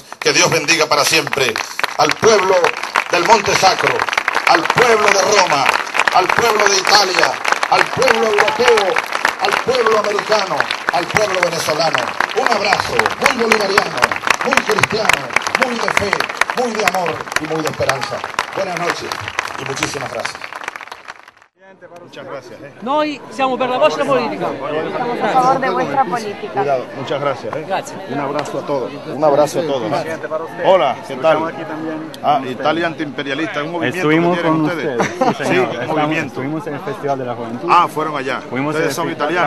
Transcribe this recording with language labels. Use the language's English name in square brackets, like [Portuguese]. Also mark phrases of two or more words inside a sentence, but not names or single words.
[Spanish] Que Dios bendiga para siempre al pueblo del Monte Sacro, al pueblo de Roma, al pueblo de Italia, al pueblo europeo, al pueblo americano, al pueblo venezolano. Un abrazo muy bolivariano, muy cristiano, muy de fe, muy de amor y muy de esperanza. Buenas noches y muchísimas gracias. Muchas gracias. [Italian] Noi siamo per la vostra politica. [Spanish] Estamos a favor de vuestra política. Cuidado, muchas gracias. Gracias. Un abrazo a todos. Un abrazo a todos. Hola, ¿qué tal? Ah, Italia Antiimperialista, un movimiento Estuvimos que tienen con ustedes. ustedes, sí, un movimiento. Estuvimos en el Festival de la Juventud. Ah, fueron allá. Fuimos Ustedes en el son festival italianos.